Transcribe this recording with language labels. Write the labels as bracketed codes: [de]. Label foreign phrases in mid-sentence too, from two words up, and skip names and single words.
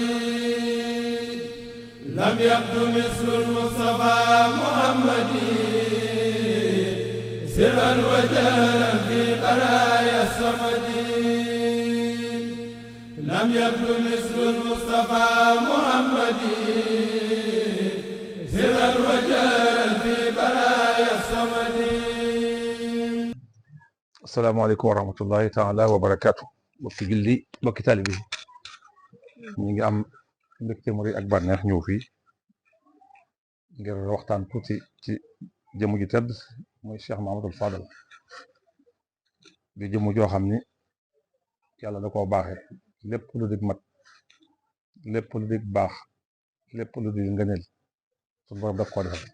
[ar] لم يبدو مثل المصطفى محمد سرا وجارا في برايا الصمد. لم يبدو مثل المصطفى محمد سرا وجارا في برايا الصمد. السلام عليكم ورحمة الله تعالى وبركاته. [wo] mbokki julli mbokki taalibe bi ñu ngi am mbégte mu rëy ak bànneex ñëw fii ngir waxtaan tuuti ci jëmm ji tedd mooy Cheikh Mahamadul Fadal di jëmm joo xam ni yàlla da koo baaxee lépp lu dig mat, lépp lu dig baax, lépp lu dig ngëneel suñu borom daf koo defal.